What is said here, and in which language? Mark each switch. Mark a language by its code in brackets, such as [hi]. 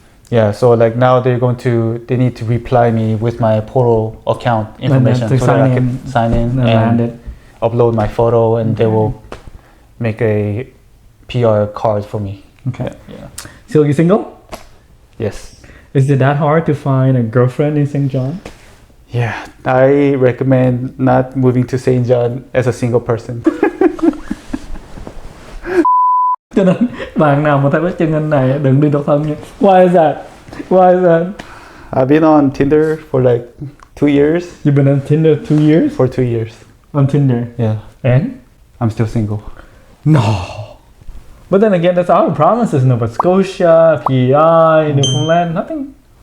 [en] Yeah, so like now they need to reply me with my portal account information so that I can sign in and upload my photo, and they will make a PR card for me. Okay. Yeah. So you single? Yes. Is it that hard to find a girlfriend in St. John? Yeah, I recommend not moving to St. John as a single person. [vi] Cho nên bạn nào mà thấy cái chân anh này đừng đi độc thân nha. [en] Why is that? Why is that? I've been on Tinder for like 2 years. You've been on Tinder 2 years? For 2 years. On Tinder? Yeah. And? I'm still single. No. But then again, that's our provinces, Nova Scotia, PEI, Newfoundland, nothing.